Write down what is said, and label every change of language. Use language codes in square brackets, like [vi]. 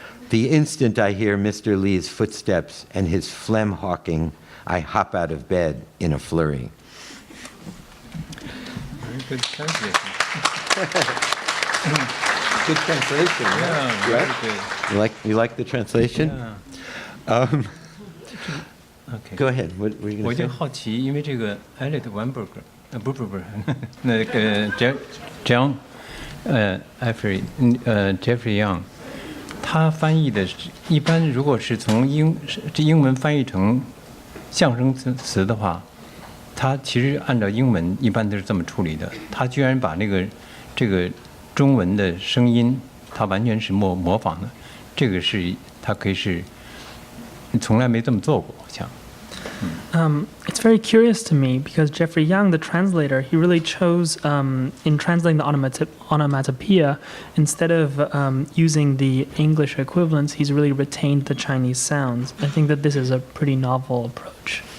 [en] The instant I hear Mr. Li's footsteps and his phlegm hawking, I hop out of bed in a flurry. Very good translation. Good translation. Yeah, right? very good. You like the translation? Yeah. Okay. Go ahead. What were you [zh] 我 [en] going [zh] 就 [en] to say? [zh] 好奇，因为这个 Eliot Weinberger，不是，那个 John Jeffrey Young， 他翻译的是一般如果是从英文翻译成象声词的话，他其实按照英文一般都是这么处理的。他居然把这个中文的声音，他完全是模仿的，这个是他可以是从来没这么做过，好像。 [en] It's very curious to me because Jeffrey Young, the translator, he really chose, in translating the onomatopoeia, instead of using the English equivalents, he's really retained the Chinese sounds. I think that this is a pretty novel approach.